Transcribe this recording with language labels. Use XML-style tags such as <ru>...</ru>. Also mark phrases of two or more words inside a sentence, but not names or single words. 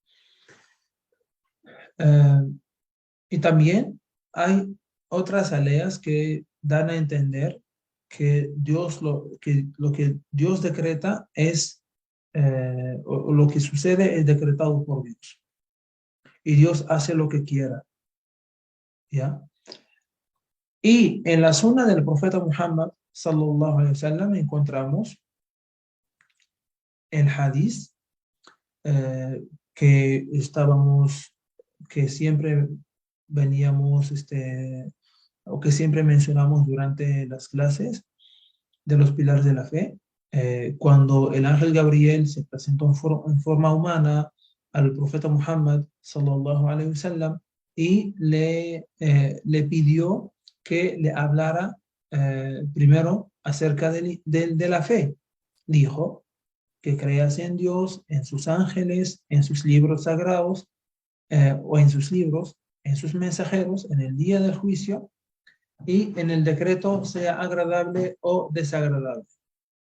<es>Y también hay otras aleas que dan a entender que lo que Dios decreta es, o lo que sucede es decretado por Dios. Y Dios hace lo que quiera. ¿Ya? Y en la sunna del profeta Muhammad</es> <ar>صلى الله عليه وسلم</ar> <es>encontramos el hadith que siempre veníamos, o que siempre mencionamos durante las clases de los pilares de la fe, cuando el ángel Gabriel se presentó en forma humana al profeta Muhammad</es> <ar>صلى الله عليه وسلم</ar> <es>y le pidió que le hablara primero acerca de la fe. Dijo que creas en Dios, en sus ángeles, en sus libros sagrados, o en sus libros, en sus mensajeros, en el día del juicio y en el decreto, sea agradable o desagradable.</es>